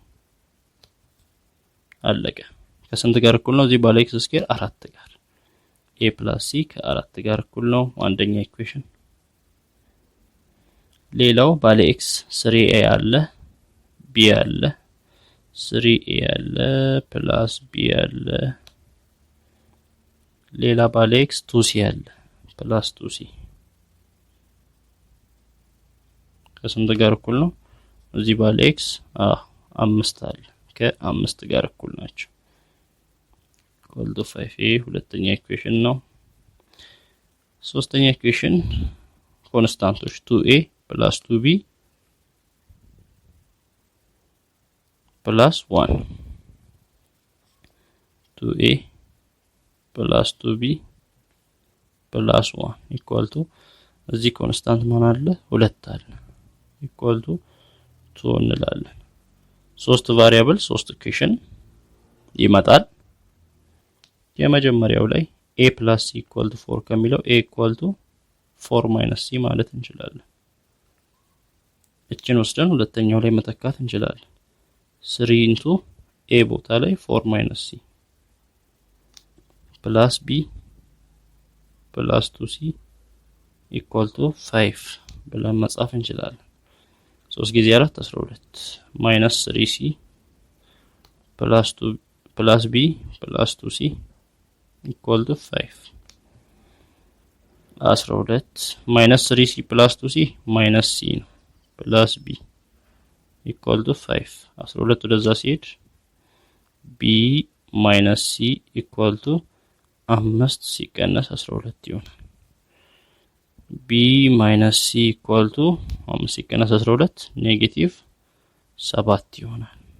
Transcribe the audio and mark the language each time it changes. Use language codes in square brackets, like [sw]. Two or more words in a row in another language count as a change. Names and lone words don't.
[am] አለቀ ከስንት ጋር እኩል ነው እዚህ ባለ x ስኬር 4 ጋር [en] a plus c [am] ከ4 ጋር እኩል ነው አንደኛ ኢኩዌሽን ሌላው ባለ x 3a ያለ b ያለ 3a ያለ [en] plus b [am] ያለ ሌላ ባለ x 2c ያለ [en] plus 2c [am] ከስንት ጋር እኩል ነው እዚህ ባለ x 5 አለ ከ5 ጋር እኩል ናቸው [en] equal to 5a [am] ሁለተኛ ኢኩዌሽን ነው ሶስተኛ ኢኩዌሽን ኮንስታንቶች [en] 2a plus 2b plus 1 2a plus 2b plus 1 equal to [am] እዚህ ኮንስታንት ማን አለ 2 አለ [en] equal to 2 [am] እንላለን 3 ቫሪያብል 3 ኢኩዌሽን ይመጣል የመጀመሪያው ላይ [en] a plus c equal to 4 ከሚለው a equal to 4 minus c [am] ማለት እንችላለን እቺን ወስደን ሁለተኛው ላይ መተካት እንችላለን [en] 3 into [am] a ቦታ ላይ [en] 4 minus c plus b plus 2c equal to 5 [am] ብለን መጻፍ እንችላለን 3 ጊዜ 4 [en] 12 minus 3c plus 2 plus b plus 2c equal to 5 12 minus 3c plus 2c minus c ነው plus b equal to 5 12 [am] ወደዛ ሲሄድ [en] b minus c equal to 5 [am] ሲቀነስ 12 ይሆናል [en] b minus c equal to 5 [am] ሲቀነስ 12 ኔጌቲቭ 7 ይሆናል